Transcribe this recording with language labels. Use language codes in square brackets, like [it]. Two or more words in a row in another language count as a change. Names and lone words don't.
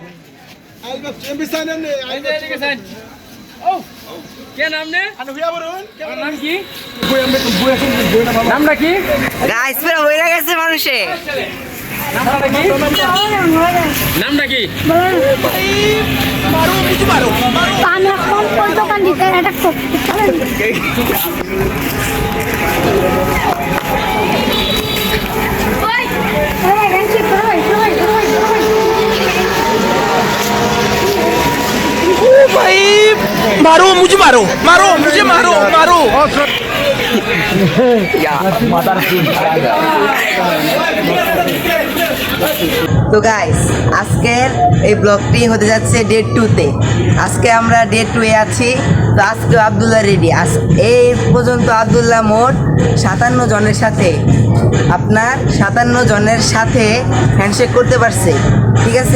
[bn] গাইস পুরো হয়ে গেছে মানুষে। নামটা কি? আমি এখন ওই দোকান দিতে অ্যাটাক করছি। [hi] ओ भाई मारो मुझे मारो मारो मुझे मारो मारो [bn] তো গাইস আজকের এই ব্লগটি হতে যাচ্ছে ডে 2-তে। আজকে আমরা ডে 2-এ আছি। তো আজকে আব্দুল্লাহ রেডি। এই পর্যন্ত আব্দুল্লাহ মোট 57 জনের সাথে আপনার 57 জনের সাথে হ্যান্ডশেক করতে পারছে, ঠিক আছে।